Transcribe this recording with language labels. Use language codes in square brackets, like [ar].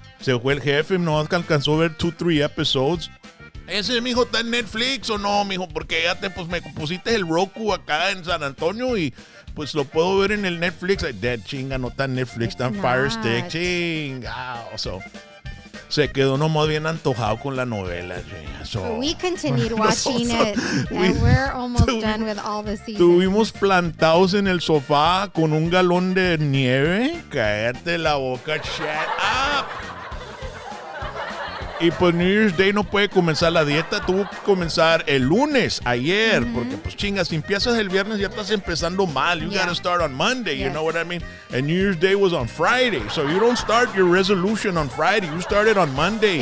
[es] Se fue el jefe, no alcanzó a ver 2-3 episodes. ¿Ese, mijo, está en Netflix o no, mijo? Porque ya pues me pusiste el Roku acá en San Antonio y pues lo puedo ver en el Netflix. Dead chinga, no está en Netflix, está en Fire Stick, chinga. Se quedó nomás bien antojado con la novela. [en] So we continued watching it, and we're almost done with all the seasons. [es] Estuvimos plantados en el sofá con un galón de nieve. Cállate la boca, [en] shut up. [es] Y pues New Year's Day no puede comenzar la dieta, tuvo que comenzar el lunes, ayer, porque pues chingas, si empiezas el viernes ya estás empezando mal. [en] You gotta start on Monday, you know what I mean? And New Year's Day was on Friday, so you don't start your resolution on Friday, you start it on Monday.